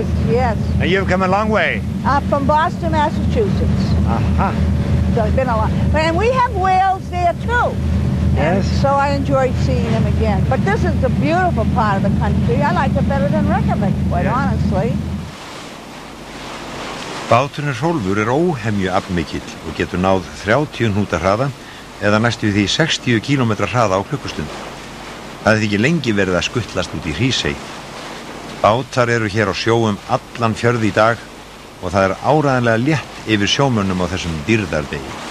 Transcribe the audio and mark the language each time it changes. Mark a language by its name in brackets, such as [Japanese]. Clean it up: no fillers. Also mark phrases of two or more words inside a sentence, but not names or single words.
[English] Yes? Yes. And you've come a long way. From Boston, Massachusetts. So it's been a lot. And we have whales there too. And so I enjoyed seeing them again. But this is the beautiful part of the country. I like it better than Reykjavik, quite honestly. [Icelandic] Báturinn Hrólfur er óhemju aflmikill og getur náð 30 hnúta hraða eða næstu því 60 km hraða á klukkustund. Það hefði ekki lengi verið að skuttlast út í Hrísey. Bátar eru hér á sjó allan fjörð í dag og það er áreiðanlega létt yfir sjómönnum á þessum dýrðardegi.